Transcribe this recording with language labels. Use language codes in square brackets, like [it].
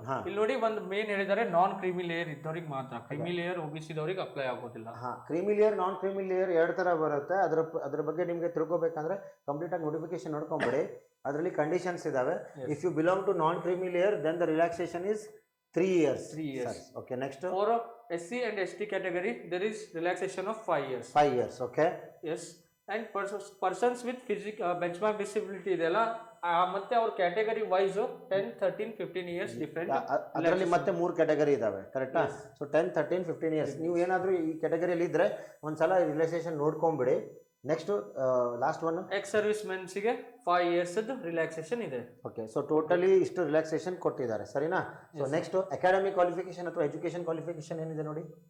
[kn] ಇಲ್ಲಿ ನೋಡಿ ಒಂದು ಮೇನ್ ಹೇಳಿದ್ದಾರೆ, ನಾನ್ ಕ್ರೀಮಿ ಲೇಯರ್ ಇದ್ದವ್ರಿಗೆ ಮಾತ್ರ. ಕ್ರೀಮಿ ಲೇಯರ್ OBC ದವ್ರಿಗೆ ಅಪ್ಲೈ ಆಗೋದಿಲ್ಲ. Creamy layer, non creamy layer 2 ಥರ ಬರುತ್ತೆ. ಅದ್ರ ಬಗ್ಗೆ ನಿಮಗೆ ತಿಳ್ಕೊಬೇಕಂದ್ರೆ ಕಂಪ್ಲೀಟಾಗಿ ನೋಟಿಫಿಕೇಶನ್ ನೋಡ್ಕೊಂಬಿಡಿ. ಅದರಲ್ಲಿ ಕಂಡೀಷನ್ಸ್ ಇದಾವೆ. [en] If you belong to non creamy layer, then the relaxation is 3 years. Okay, next. For SC and ST category, there is relaxation of 5 years. 5 years, okay. Yes, and persons with benchmark disability [kn] ಇದೆಲ್ಲ ಮತ್ತೆ ಅವ್ರ [en] Category wise 10, 13, 15 years different. [kn] ಅದರಲ್ಲಿ ಮತ್ತೆ 3 category ಇದಾವೆ, ಕರೆಕ್ಟಾ? So 10, 13, 15 years ನೀವು ಏನಾದರೂ ಈ ಕ್ಯಾಟಗರಿಯಲ್ಲಿ ಇದ್ದರೆ ಒಂದ್ಸಲ relaxation ನೋಡ್ಕೊಂಬಿಡಿ. [en] next last one, [kn] ex service ಮೆನ್ಸ್ಗೆ 5 years relaxation ಇದೆ. ಓಕೆ, ಸೊ ಟೋಟಲಿ ಇಷ್ಟು ರಿಲ್ಯಾಕ್ಸೇಷನ್ ಕೊಟ್ಟಿದ್ದಾರೆ, ಸರಿನಾ? ಸೊ ನೆಕ್ಸ್ಟ್ ಅಕಾಡೆಮಿಕ್ ಕ್ವಾಲಿಫಿಕೇಶನ್ ಅಥವಾ ಎಜುಕೇಷನ್ ಕ್ವಾಲಿಫಿಕೇಶನ್ ಏನಿದೆ ನೋಡಿ.